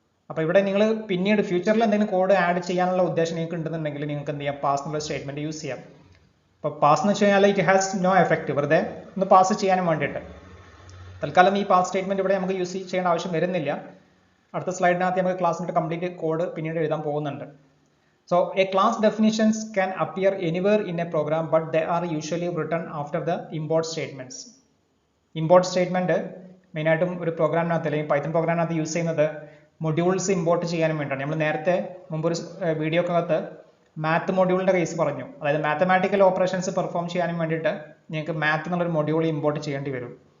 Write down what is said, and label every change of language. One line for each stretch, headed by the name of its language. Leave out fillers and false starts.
Malayalam: അപ്പോൾ ഇവിടെ നിങ്ങൾ പിന്നീട് ഫ്യൂച്ചറിൽ എന്തെങ്കിലും കോഡ് ആഡ് ചെയ്യാനുള്ള ഉദ്ദേശം നിങ്ങൾക്ക് ഉണ്ടെന്നുണ്ടെങ്കിൽ നിങ്ങൾക്ക് എന്ത് ചെയ്യാം, പാസ് എന്നുള്ള സ്റ്റേറ്റ്മെൻറ്റ് യൂസ് ചെയ്യാം. അപ്പോൾ പാസ് എന്ന് വെച്ച് കഴിഞ്ഞാൽ
English: it has no effect,
Malayalam: വെറുതെ ഒന്ന് പാസ് ചെയ്യാനും വേണ്ടിയിട്ട്. തൽക്കാലം ഈ പാസ് സ്റ്റേറ്റ്മെൻറ്റ് ഇവിടെ നമുക്ക് യൂസ് ചെയ്യേണ്ട ആവശ്യം വരുന്നില്ല. അടുത്ത സ്ലൈഡിനകത്ത് നമുക്ക് ക്ലാസ്സിൻ്റെ കംപ്ലീറ്റ് കോഡ് പിന്നീട് എഴുതാൻ പോകുന്നുണ്ട്.
English: So a class definitions can appear anywhere in a program, but they are usually written after the import statements.
Malayalam: Import statement മെയിനായിട്ടും ഒരു പ്രോഗ്രാമിനകത്ത് അല്ലെങ്കിൽ പൈത്തൺ പ്രോഗ്രാമിനകത്ത് യൂസ് ചെയ്യുന്നത് മൊഡ്യൂൾസ് ഇമ്പോർട്ട് ചെയ്യാനും വേണ്ടിയാണ്. നമ്മൾ നേരത്തെ മുമ്പൊരു വീഡിയോക്കകത്ത് മാത്ത് മൊഡ്യൂളിൻ്റെ കേസ് പറഞ്ഞു. അതായത് മാത്തമാറ്റിക്കൽ ഓപ്പറേഷൻസ് പെർഫോം ചെയ്യാനും വേണ്ടിയിട്ട് നിങ്ങൾക്ക് മാത്ത് എന്നുള്ളൊരു മൊഡ്യൂൾ ഇമ്പോർട്ട് ചെയ്യേണ്ടി വരും.